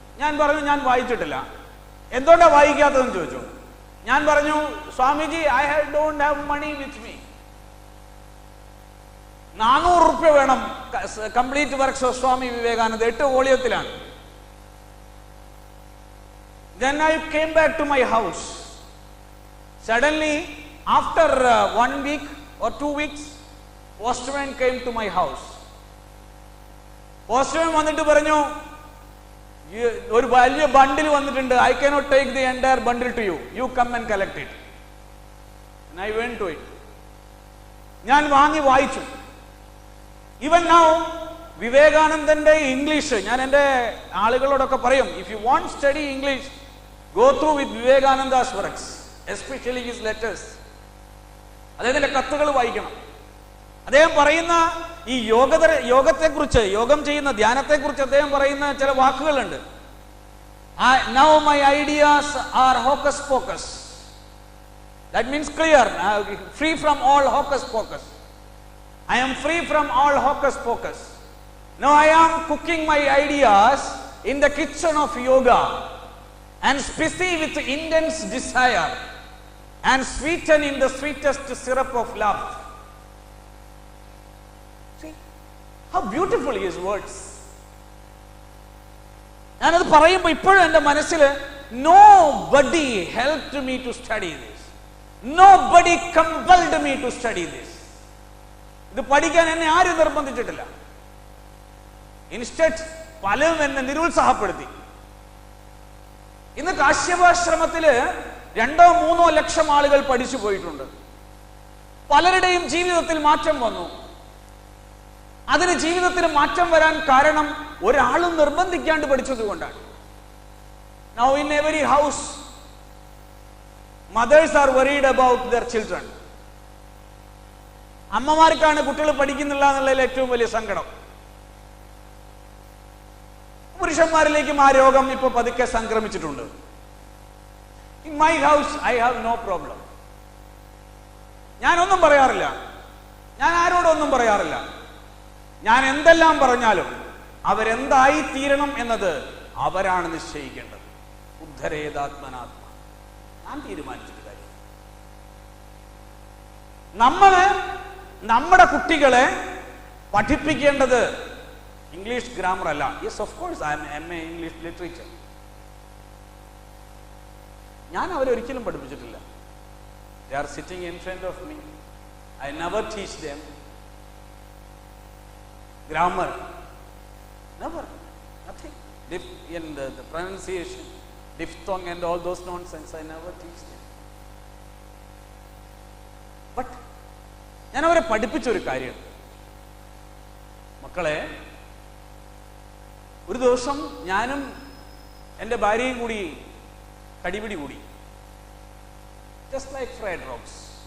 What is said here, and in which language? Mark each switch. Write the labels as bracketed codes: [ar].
[ml] ഞാൻ പറഞ്ഞു, ഞാൻ വായിച്ചിട്ടില്ല. എന്തുകൊണ്ടാ വായിക്കാത്തതെന്ന് ചോദിച്ചു. ഞാൻ പറഞ്ഞു, [en] Swamiji, I don't have money with me. [ml] 400 രൂപ വേണം complete works of Swami Vivekananda, 8 വോളിയത്തിലാണ്. [en] Then I came back to my house. Suddenly, after 1 week or 2 weeks, postman came to my house. [ml] Postman വന്നിട്ട് പറഞ്ഞു, ഒരു വലിയ ബണ്ടിൽ വന്നിട്ടുണ്ട്. [en] I cannot take the entire bundle to you. You come and collect it. And I went to it. [ml] ഞാൻ വാങ്ങി വായിച്ചു. [en] Even now, [ml] വിവേകാനന്ദന്റെ English ഞാൻ എൻ്റെ ആളുകളോടൊക്കെ പറയും, [en] if you want study English, go through with Vivekananda's works, especially his letters. [ml] അദ്ദേഹത്തിന്റെ കത്തുകൾ വായിക്കണം. അദ്ദേഹം പറയുന്ന ഈ യോഗത്തെക്കുറിച്ച്, യോഗം ചെയ്യുന്ന ധ്യാനത്തെക്കുറിച്ച് അദ്ദേഹം പറയുന്ന ചില വാക്കുകളുണ്ട്. [en] Now my ideas are hocus pocus. That means clear, free from all hocus pocus. I am free from all hocus pocus. Now I am cooking my ideas in the kitchen of yoga and spicy with intense desire and sweeten in the sweetest syrup of love. See how beautiful his words. [ml] ഞാനത് പറയുമ്പോൾ ഇപ്പോഴും എൻ്റെ മനസ്സിൽ, [en] nobody helped me to study this, nobody compelled me to study this. [ml] ഇത് പഠിക്കാൻ എന്നെ ആരും നിർബന്ധിച്ചിട്ടില്ല. Instant പലരും എന്നെ നിരുത്സാഹപ്പെടുത്തി. ഇന്ന് കാശ്യപാശ്രമത്തില് 2-3 ലക്ഷം ആളുകൾ പഠിച്ചു പോയിട്ടുണ്ട്. പലരുടെയും ജീവിതത്തിൽ മാറ്റം വന്നു. അതിന് ജീവിതത്തിൽ മാറ്റം വരാൻ കാരണം ഒരാളും നിർബന്ധിക്കാണ്ട് പഠിച്ചത് കൊണ്ടാണ്. [en] Now in every house, mothers are worried about their children. [ml] അമ്മമാർക്കാണ് കുട്ടികൾ പഠിക്കുന്നില്ല എന്നുള്ളതിൽ ഏറ്റവും വലിയ സങ്കടം. പുരുഷന്മാരിലേക്കും ആ രോഗം ഇപ്പൊ പതുക്കെ സംക്രമിച്ചിട്ടുണ്ട്. [en] In my house I have no problem. [ml] ഞാനൊന്നും പറയാറില്ല, ഞാൻ ആരോടൊന്നും പറയാറില്ല. ഞാൻ എന്തെല്ലാം പറഞ്ഞാലും അവരെന്തായി തീരണം എന്നത് അവരാണ് നിശ്ചയിക്കേണ്ടത്. ഉദ്ധരേതാത്മനാത്മ, ഞാൻ തീരുമാനിച്ചിട്ട് കാര്യം. നമ്മള് നമ്മുടെ കുട്ടികളെ പഠിപ്പിക്കേണ്ടത് ഇംഗ്ലീഷ് ഗ്രാമർ അല്ല. [en] Yes, of course I am MA English literature. [ml] ഞാൻ അവരൊരിക്കലും പഠിപ്പിച്ചിട്ടില്ല. [en] They are sitting in front of me. I never teach them grammar. Never. Nothing. In the pronunciation, diphthong and all those nonsense, I never teach them. [ml] But ഞാൻ അവരെ പഠിപ്പിച്ചൊരു കാര്യം, മക്കളെ, ഒരു ദിവസം ഞാനും എൻ്റെ ഭാര്യയും കൂടി കടിപിടി കൂടി. [en] Just like fried rocks.